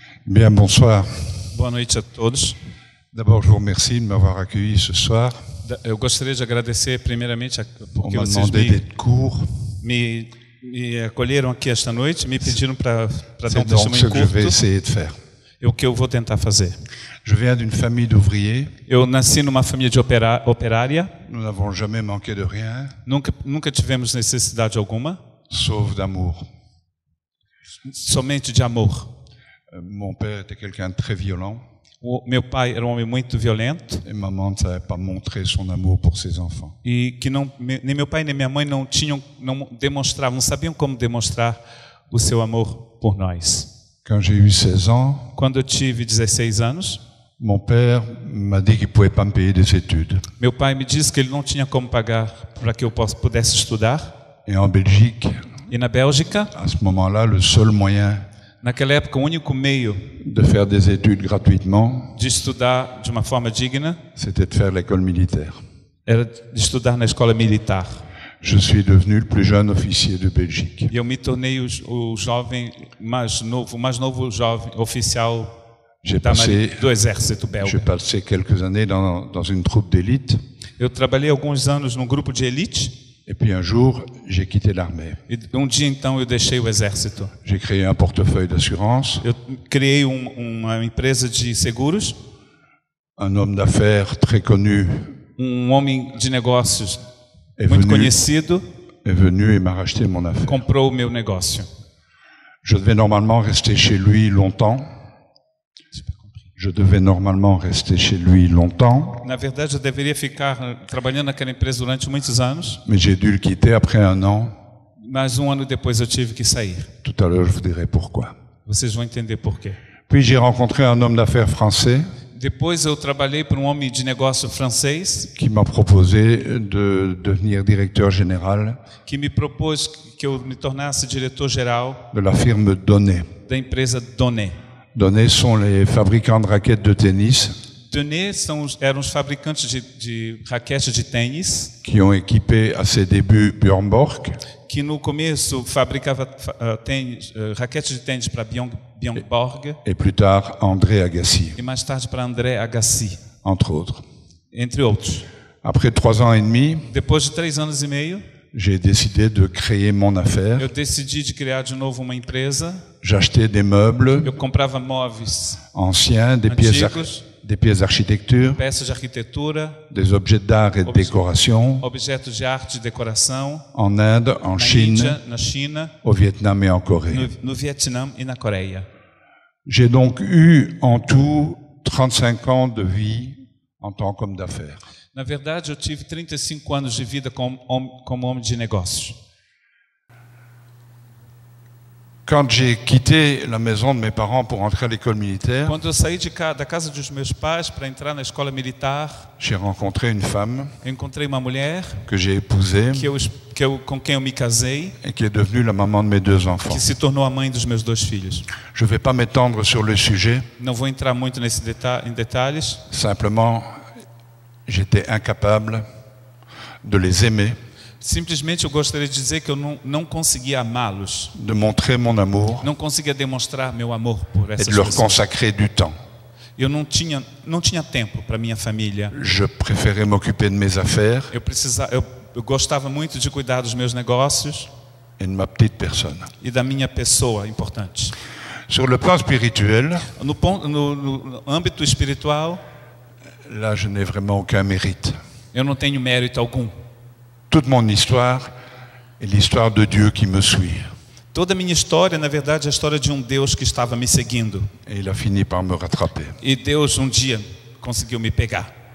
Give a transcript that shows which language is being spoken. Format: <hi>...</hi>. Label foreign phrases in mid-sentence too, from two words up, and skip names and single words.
<fr>Bien, bonsoir.</fr> <pt>Boa noite a todos.</pt> <fr>D'abord, je vous remercie de m'avoir accueilli ce soir.</fr> <pt>Eu gostaria de agradecer primeiramente</pt> <fr>On</fr> <pt>porque</pt> <fr>m'a</fr> <pt>vocês</pt> <fr>demandé d'être court.</fr> <pt>me acolheram aqui esta noite, me pediram para dar</pt> <fr>C'est</fr> <pt>um</pt> <fr>donc ce</fr> <pt>testemunho</pt> <fr>que je vais</fr> <pt>curto.</pt> <fr>essayer de faire.</fr> <pt>É o que eu vou tentar fazer.</pt> <fr>Je viens d'une famille d'ouvriers.</fr> <pt>Eu nasci numa família de operária.</pt> <fr>Nous n'avons jamais manqué de rien,</fr> <pt>Nunca tivemos necessidade alguma,</pt> <fr>sauf d'amour.</fr> <pt>somente de amor.</pt> <fr>Mon père était quelqu'un de très violent</fr> <pt>Meu pai era um homem muito violento</pt> <fr>et maman ne savait pas montrer son amour pour ses enfants.</fr> <pt>e que nem meu pai nem minha mãe não sabiam como demonstrar o seu amor por nós.</pt> <fr>Quand j'ai eu 16 ans,</fr> <pt>Quando eu tive 16 anos,</pt> <fr>mon père m'a dit qu'il ne pouvait pas me payer des études.</fr> <pt>meu pai me disse que ele não tinha como pagar para que eu pudesse estudar.</pt> <fr>Et en Belgique,</fr> <pt>E na Bélgica,</pt> <fr>à ce moment-là, le seul moyen</fr> <pt>naquela época, o único meio</pt> <fr>de faire des études gratuitement,</fr> <pt>de estudar de uma forma digna</pt> <fr>c'était de faire l'école militaire.</fr> <pt>era de estudar na escola militar.</pt> <fr>Je suis devenu le plus jeune officier de Belgique.</fr> <pt>E eu me tornei o jovem mais novo jovem oficial</pt> <fr>J'ai</fr> <pt>do exército belga.</pt> <fr>passé quelques années dans une troupe d'élite.</fr> <pt>Eu trabalhei alguns anos num grupo de elite</pt> <fr>Et puis un jour, j'ai quitté l'armée.</fr> <pt>e dia então eu deixei o exército.</pt> <fr>J'ai créé un portefeuille d'assurance.</fr> <pt>Eu criei uma empresa de seguros.</pt> <fr>Un homme d'affaires très connu</fr> <pt>Homem de negócios</pt> <fr>est</fr> <pt>muito</pt> <fr>venu</fr> <pt>conhecido</pt> <fr>et m'a racheté mon affaire.</fr> <pt>comprou o meu negócio.</pt> <fr>Je devais normalement rester chez lui longtemps.</fr> <pt>Na verdade, eu deveria ficar trabalhando naquela empresa durante muitos anos,</pt> <fr>Mais j'ai dû le quitter après un an.</fr> <pt>mas um ano depois eu tive que sair.</pt> <fr>Tout à l'heure, je vous dirai pourquoi.</fr> <pt>Vocês vão entender por quê.</pt> <fr>Puis j'ai rencontré un homme d'affaires français</fr> <pt>Depois eu trabalhei para um homem de negócio francês</pt> <fr>qui m'a proposé de devenir directeur général</fr> <pt>que me propôs que eu me tornasse diretor-geral</pt> <fr>de la firme Donnet.</fr> <pt>da empresa Donnet.</pt> <fr>Donnet sont les fabricants de raquettes de tennis</fr> <pt>Donnet eram os fabricantes de raquetes de tênis</pt> <fr>qui ont équipé à ses débuts Björn Borg</fr> <pt>que no começo fabricava raquetes de tênis para Björn Borg</pt> <fr>et plus tard André Agassi,</fr> <pt>e mais tarde para André Agassi,</pt> <fr>entre autres.</fr> <pt>entre outros.</pt> <fr>Après 3 ans et demi,</fr> <pt>Depois de 3 anos e meio,</pt> <fr>j'ai décidé de créer mon affaire.</fr> <pt>eu decidi de criar de novo uma empresa.</pt> <fr>J'achetais des meubles</fr> <pt>Eu comprava móveis</pt> <fr>anciens, des pièces d'architecture,</fr> <pt>peças de arquitetura,</pt> <fr>des objets d'art et de décoration</fr> <pt>objetos de arte e decoração,</pt> <fr>en Inde, en</fr> <pt>na</pt> <fr>Chine,</fr> <pt>Índia, na China,</pt> <fr>au Vietnam et en Corée.</fr> <pt>no Vietnã e na Coreia.</pt> <fr>J'ai donc eu en tout 35 ans de vie en tant qu'homme d'affaires.</fr> <pt>Na verdade, eu tive 35 anos de vida como homem de negócios.</pt> <fr>Quand j'ai quitté la maison de mes parents pour entrer à l'école militaire,</fr> <pt>Quando eu saí da casa dos meus pais para entrar na escola militar,</pt> <fr>j'ai rencontré une femme</fr> <pt>eu encontrei uma mulher</pt> <fr>que j'ai épousée</fr> <pt>com quem eu me casei,</pt> <fr>et qui est devenue la maman de mes 2 enfants.</fr> <pt>que se tornou a mãe dos meus 2 filhos.</pt> <fr>Je ne vais pas m'étendre sur le sujet,</fr> <pt>Não vou entrar muito em detalhes.</pt> <fr>simplement j'étais incapable de les aimer,</fr> <pt>Simplesmente eu gostaria de dizer que eu não conseguia amá-los,</pt> <fr>de montrer mon amour</fr> <pt>não conseguia demonstrar meu amor por</pt> <fr>et</fr> <pt>essas</pt> <fr>de leur</fr> <pt>pessoas.</pt> <fr>consacrer du temps.</fr> <pt>Eu não tinha tempo para minha família.</pt> <fr>Je préférais m'occuper de mes affaires</fr> <pt>Eu gostava muito de cuidar dos meus negócios</pt> <fr>et de ma petite personne.</fr> <pt>e da minha pessoa importante.</pt> <fr>Sur le plan spirituel,</fr> <pt>No âmbito espiritual,</pt> <fr>là je n'ai vraiment aucun mérite.</fr> <pt>eu não tenho mérito algum.</pt> <fr>Toute mon histoire est l'histoire de Dieu qui me suit.</fr> <pt>Toda a minha história, na verdade, é a história de um Deus que estava me seguindo.</pt> <fr>Et il a fini par me rattraper.</fr> <pt>E Deus um dia conseguiu me pegar.</pt>